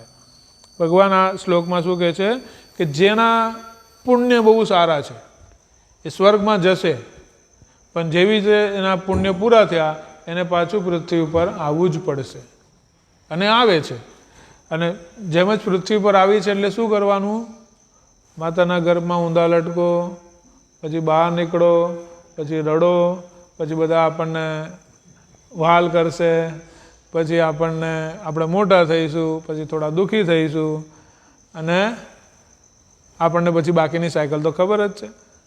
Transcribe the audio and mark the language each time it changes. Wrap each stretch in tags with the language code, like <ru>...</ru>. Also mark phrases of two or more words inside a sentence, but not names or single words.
<gu>ભગવાન આ શ્લોકમાં શું કહે છે કે જેના પુણ્ય બહુ સારા છે એ સ્વર્ગમાં જશે પણ જેવા એના પુણ્ય પૂરા થયા એને પાછું પૃથ્વી પર આવવું જ પડશે અને આવે છે. અને જેમ જ પૃથ્વી પર આવી છે એટલે શું કરવાનું? માતાના ગર્ભમાં ઊંધા લટકો, પછી બહાર નીકળો, પછી રડો, પછી બધા આપણને વહાલ કરશે, પછી આપણે મોટા થઈશું, પછી થોડા દુઃખી થઈશું, અને આપણને પછી બાકીની સાયકલ તો ખબર જ છે.</gu>